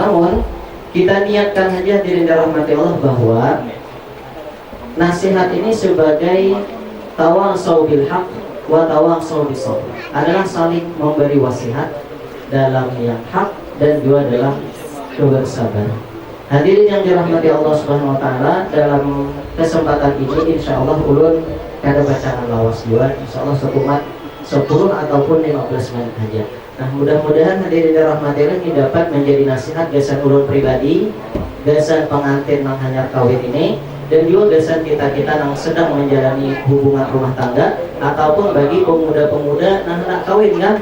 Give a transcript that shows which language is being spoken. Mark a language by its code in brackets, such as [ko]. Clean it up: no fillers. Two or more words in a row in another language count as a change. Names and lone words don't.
[id] Namun kita niatkan saja hadirin rahmati Allah bahwa nasihat ini sebagai [ar] تواصوا بالحق وتواصوا بالصبر, [id] adalah saling memberi wasiat dalam yang hak dan juga dalam kebersabaran. [bjn] Hadirin yang dirahmati Allah [ar] سبحانه وتعالى, [bjn] dalam kesempatan ini insyaallah ulun kada bacaan lawas juga, insyaallah sekumat 10 ataupun 15 menit saja. Nah, mudah-mudahan hadirin dirahmati Allah ini dapat menjadi nasihat gasan ulun pribadi, gasan pengantin nang hanyar kawin ini, dan juga gasan kita-kita yang sedang menjalani hubungan rumah tangga ataupun bagi pemuda-pemuda yang nak kawin kan.